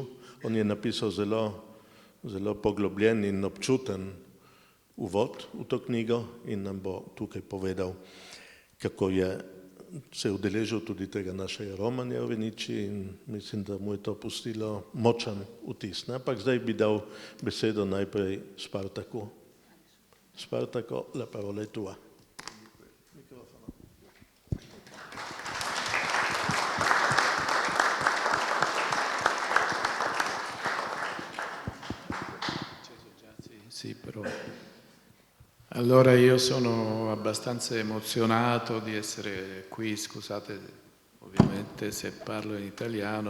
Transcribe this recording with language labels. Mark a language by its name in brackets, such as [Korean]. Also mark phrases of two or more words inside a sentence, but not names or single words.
[Slovenian] On je napisal zelo poglobljen in občuten uvod v to knjigo in nam bo tukaj povedal, kako je se udeležil tudi tega našega romanja v Reničiji in mislim, da mu je to pustilo močan vtis. Ampak zdaj bi dal besedo najprej Spartaku. [Italian] Spartaco, la parola è tua. Sì, però. Allora io sono abbastanza emozionato di essere qui, scusate ovviamente se parlo in italiano,